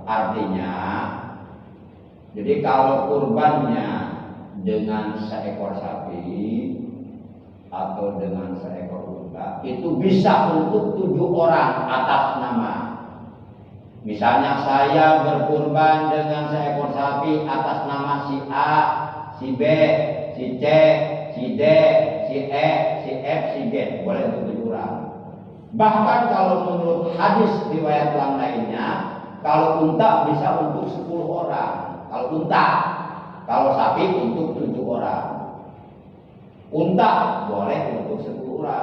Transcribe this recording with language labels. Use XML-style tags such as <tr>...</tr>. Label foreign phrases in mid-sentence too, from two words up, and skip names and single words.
<id>Artinya, jadi kalau kurbannya dengan seekor sapi atau dengan seekor unta itu bisa untuk 7 orang atas nama. Misalnya saya berkurban dengan seekor sapi atas nama si A, si B, si C, si D, si E, si F, si G, boleh untuk 7 orang. Bahkan kalau menurut hadis riwayat yang lainnya, kalau unta bisa untuk 10 orang. Kalau unta, kalau sapi untuk 7 orang. Unta boleh untuk 10 orang.</id>